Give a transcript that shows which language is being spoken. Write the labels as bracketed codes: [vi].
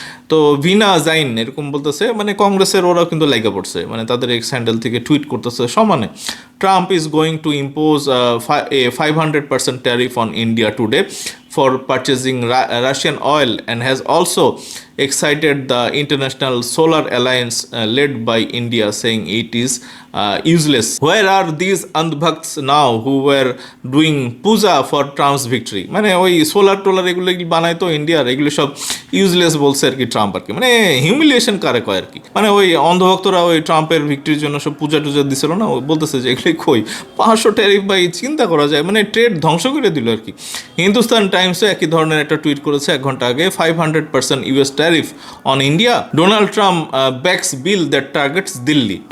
[bn] তো ভিনা জাইন এরকম বলতেছে, মানে কংগ্রেসের ওরাও কিন্তু লাইগা পড়ছে, মানে তাদের এক্স হ্যান্ডেল থেকে টুইট করতেছে সমানে, [en] Trump is going to impose a 500% tariff on India today for purchasing Russian oil, and has also excited the International Solar Alliance led by India, saying it is useless. Where are these andhbhakts now who were doing puja for Trump's victory? [bn] মানে ওই solar taller এগুলো বানায় তো ইন্ডিয়ার, এগুলো সব useless বলছে আর কি ট্রাম্প আর কি, মানে হিউমিলিয়েশন কারে কয় আর কি। মানে ওই অন্ধভক্তরা ওই ট্রাম্পের ভিক্টরির জন্য সব পূজা টুজা দিছিল না, ওই বলতেছে যে এগুলো কই 500 ট্যারিফ ভাই, চিন্তা করা যায়, মানে ট্রেড ধ্বংস করে দিল আর কি। হিন্দুস্তান টাইমসে একই ধরনের একটা টুইট করেছে 1 ঘন্টা আগে, [en] 500% US tariff on India, Donald Trump backs bill that targets Delhi.